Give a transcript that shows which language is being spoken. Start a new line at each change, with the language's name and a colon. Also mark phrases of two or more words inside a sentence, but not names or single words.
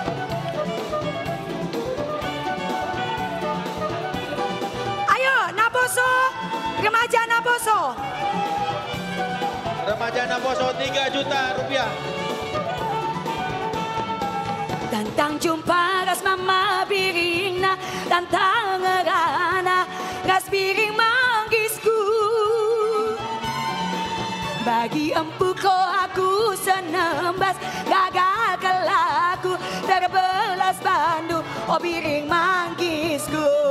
Indonesian: Ayo, Naposo. Remaja Naposo. Remaja Naposo 3 juta rupiah.
Batak Karo: Tantang jumpa ras mama biringna, tantang ngerana ras biring manggisku. Bagi empu ko aku senembas, gagal kelaku terbelas bandu, oh biring manggisku.